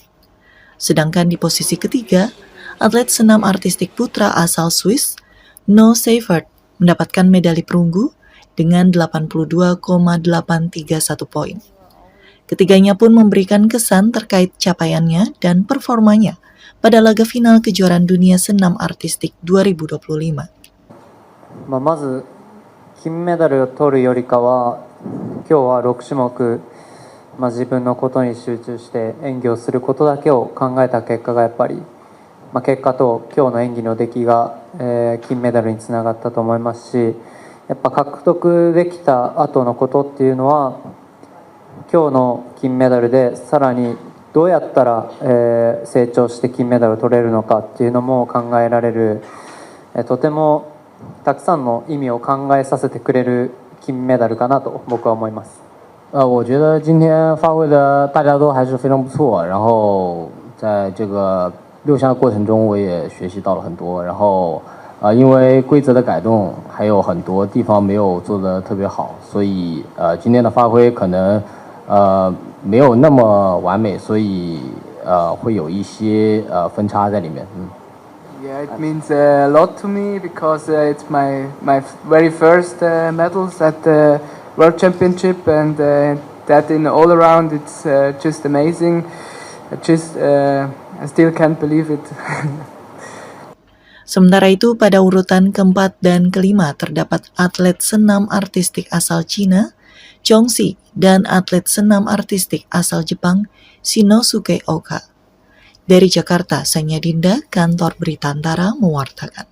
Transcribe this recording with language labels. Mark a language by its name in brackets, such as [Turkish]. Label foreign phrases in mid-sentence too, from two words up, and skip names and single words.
[Indonesian] Sedangkan di posisi ketiga, atlet senam artistik putra asal Swiss, No Seifert, mendapatkan medali perunggu dengan 82,831 poin. Ketiganya pun memberikan kesan terkait capaiannya dan performanya pada laga final kejuaraan dunia senam artistik 2025. [Japanese] まず金メダルを取るよりかは今日は6種目、自分のことに集中して演技をすることだけを考えた結果がやっぱり、結果と今日の演技の出来が、金メダルにつながったと思いますし、やっぱ獲得できた後のことっていうのは今日の金メダルでさらにどうやったら、成長して金メダルを取れるのかっていうのも考えられる、とてもたくさんの意味を考えさせてくれる金メダルかなと僕は思います。 [Chinese] 我觉得今天发挥的大家都还是非常不错，然后在这个6项过程中我也学习到了很多，然后因为规则的改动还有很多地方没有做得特别好，所以今天的发挥可能没有那么完美，所以会有一些分差在里面。 [English] Yeah, it means a lot to me because it's my very first medals at the World Championship, and that in all around it's just amazing. I still can't believe it. [Indonesian] Sementara itu, pada urutan keempat dan kelima terdapat atlet senam artistik asal Cina, Zhong Xi, dan atlet senam artistik asal Jepang, Shinosuke Oka. Dari Jakarta, Sanya Dinda, Kantor Berita Antara mewartakan.